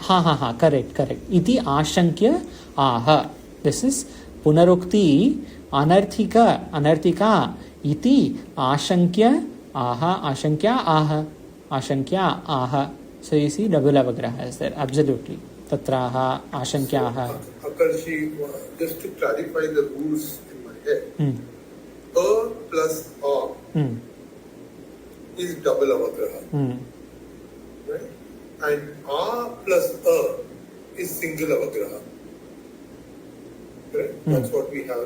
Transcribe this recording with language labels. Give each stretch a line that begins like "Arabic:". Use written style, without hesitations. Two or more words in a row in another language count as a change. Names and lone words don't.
Sanskrit: Correct. Iti Ashankya Aha.
English: This is
Sanskrit: Punarukti Anarthika. Iti Ashankya Aha. Ashankya aha.
English: So you see double avagraha is there. Absolutely.
Sanskrit: Tatraha, Ashankyaha.
English: Akarshi, just to clarify the rules in my head, Hmm. A plus A Hmm. is double avagraha, Hmm. right? And A plus A is single avagraha. Correct? That's what we have.